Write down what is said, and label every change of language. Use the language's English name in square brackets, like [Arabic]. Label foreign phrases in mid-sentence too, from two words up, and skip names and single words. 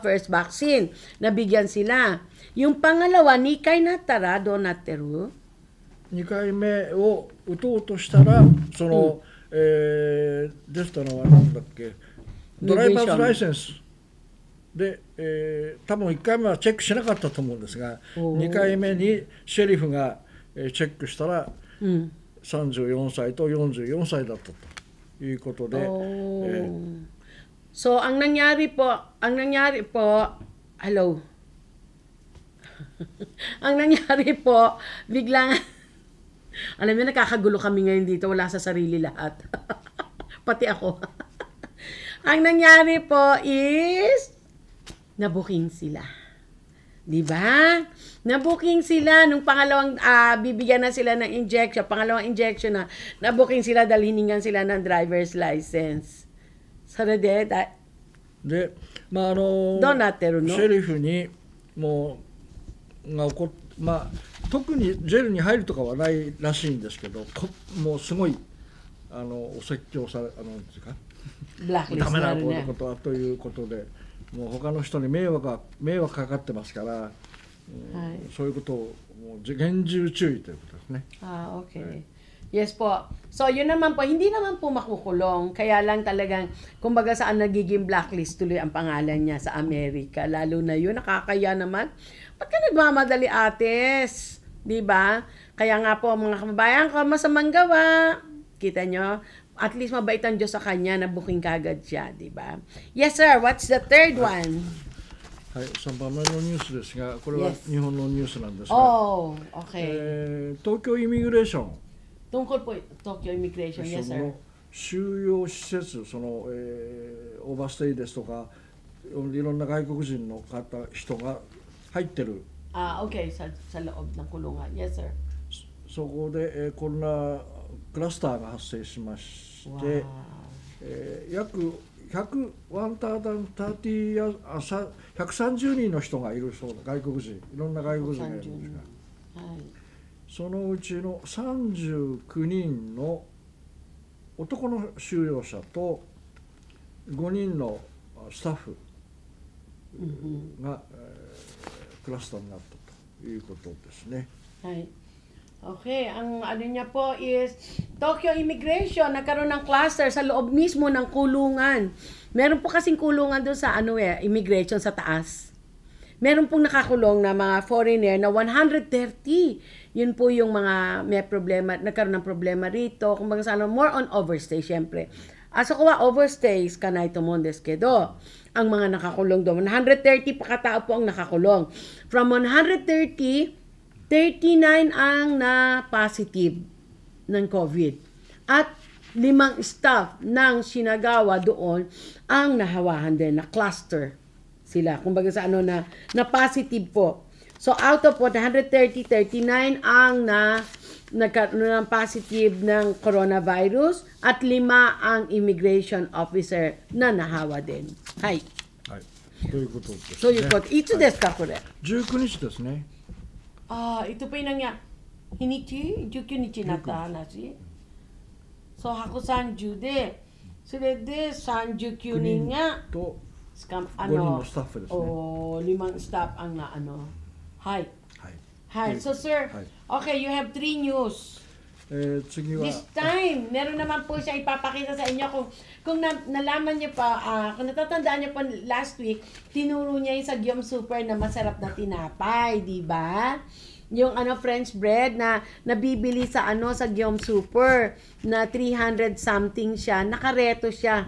[English] First vaccine, [Filipino] nabigyan sila. Yung pangalawa, [Japanese] 2 回なったらどうなってる？ 2回目を打とうとしたら、でしたのは何だっけ、ドライバーズライセンスで、多分1回目はチェックしなかったと思うんですが、2回目にシェリフがチェックしたら、34歳と44歳だったということで、 [Filipino] So, ang nangyari po, hello. Ang nangyari po, biglang alam niyo, nakakagulo kami ngayon dito, wala sa sarili lahat. Pati ako. Ang nangyari po is, nabuking sila. Diba? Nabuking sila, nung pangalawang, bibigyan na sila ng injection, pangalawang injection na, nabuking sila dahil hiningan sila ng [English] driver's license. [Filipino] So, [Japanese] で、まあどうなってるの？シェリフにもう特にジェルに入るとかはないらしいんですけど、もうすごいお説教されなんですか、ダメなことということで、 もう他の人に迷惑かかってますから、はいそういうことをもう厳重注意ということですね。 [English] Okay. Yes po. [Filipino] So, yun naman po, hindi naman po makukulong. Kaya lang talagang, kumbaga saan nagiging blacklist tuloy ang pangalan niya sa Amerika. Lalo na yun, nakakaya naman. Ba't ka nagmamadali, ates? Diba? Kaya nga po, mga kababayan ko, masamang gawa. Kita nyo? At least mabait ang Diyos sa kanya na booking kagad siya, diba? [English] Yes, sir. What's the third one? [Japanese] はい、3番目のニュースですが、これは [English] Yes. [Japanese] 日本のニュースなんですが、 [English] Oh, okay. [Japanese] 東京イミグレーション、 [Filipino] Tungkol po, Tokyo Immigration. [Japanese] そ [English] Yes, sir. [Japanese] の収容施設、その、オーバーステイですとか、いろんな外国人の人が入ってる、 [Filipino] Okay. Sa loob ng kulungan. [English] Yes, sir. [Japanese] そこで、コロナクラスターが発生しまして、約130人の人がいるそうだ、外国人、いろんな外国人がいるんですが、そのうちの39人の男の収容者と5人のスタッフが、クラスターになったということですね。 [Filipino] はい。Okay, ang ano niya po is Tokyo Immigration, nagkaroon ng cluster sa loob mismo ng kulungan. Meron po kasing kulungan doon sa immigration sa taas. Meron pong nakakulong na mga foreigner na 130. Yun po yung mga may problema, nagkaroon ng problema rito. Kung baga sana, [English] more on overstay, [Filipino] syempre. Aso ko overstays kanay tumondes kedo. Ang mga nakakulong doon, 130 pa katao po ang nakakulong. From 130, 39 ang na-positive ng COVID. At 5 staff ng Shinagawa doon ang nahawahan din, na cluster sila. Kumbaga sa na-positive po. So [English] out of [Filipino] 130, 39 ang nagkaroon ng positive ng coronavirus at 5 ang [English] immigration officer [Filipino] na nahawa din. [Japanese] Hai. はい、ということですね。そういうこと。いつですか、これ。 19日ですね。 [Filipino] ito pa yung nangyari. Hinichi? [Japanese] 19 日になった話? So, ako 30 で、それで39人が、と 5 人のスタッフですね。 5スタッフ ang na はい。 [English] はい。So, sir, okay, you have 3 news. [Japanese] 次は [English] This time, [Filipino] meron naman po siya ipapakita sa inyo kung nalaman niyo pa, kung natatandaan niyo po last week, tinuro niya yung sa Gyom Super na masarap na tinapay, di ba? Yung [English] French bread [Filipino] na nabibili sa sa Gyom Super na [English] 300 something [Filipino] siya, nakareto siya.